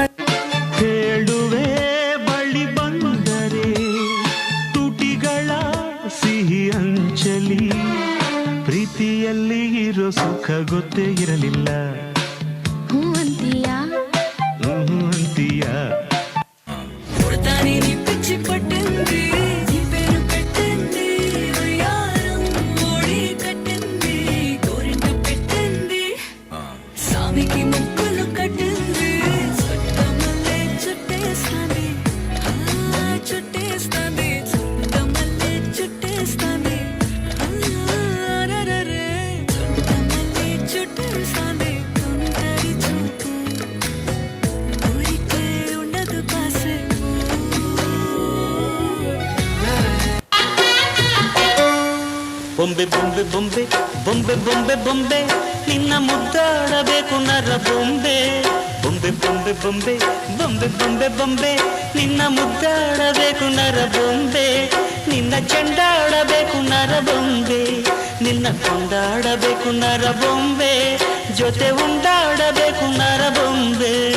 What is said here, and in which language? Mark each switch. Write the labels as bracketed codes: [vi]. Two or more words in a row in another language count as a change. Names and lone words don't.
[kn] ಹೇಳುವೆ ಬಳಿ ಬಂದರೆ ತುಟಿಗಳ ಸಿಹಿ ಅಂಚಲಿ ಪ್ರೀತಿಯಲ್ಲಿ ಇರೋ ಸುಖ ಗೊತ್ತೇ ಇರಲಿಲ್ಲ ಹೂ ಅಂತೀಯ ಅಂತೀಯ [te] కొడతాని నీ పిచ్చి పట్టింది నీ పేరు పెట్టింది వయ్యారం ఓడి కట్టింది గోరింట పెట్టింది సామికి ముక్కులు కట్టింది చుట్టమల్లే చుట్టేస్తాంది చుట్టేస్తాంది చుట్టమల్లే చుట్టేస్తాంది రరే చుట్టమల్లే చుట్టేస్తాంది తుంటరి చూపు ఊరికే ఉండదు కాసేపు [kn] ಬೊಂಬೆ ಬೊಂಬೆ ಬೊಂಬೆ ಬೊಂಬೆ ಬೊಂಬೆ ಬೊಂಬೆ ನಿನ್ನ ಮುದ್ದಾಡಬೇಕು ನರ ಬೊಂಬೆ ಬೊಂಬೆ ಬೊಂಬೆ ಬೊಂಬೆ ಬೊಂಬೆ ಬೊಂಬೆ ಬೊಂಬೆ ನಿನ್ನ ಮುದ್ದಾಡಬೇಕು ನರ ಬೊಂಬೆ ನಿನ್ನ ಚೆಂಡಾಡಬೇಕು ನರ ಬೊಂಬೆ ನಿನ್ನ ಕೊಂಡಾಡಬೇಕು ನರ ಬೊಂಬೆ ಜೊತೆ ಉಂಡಾಡಬೇಕು ನರ ಬೊಂಬೆ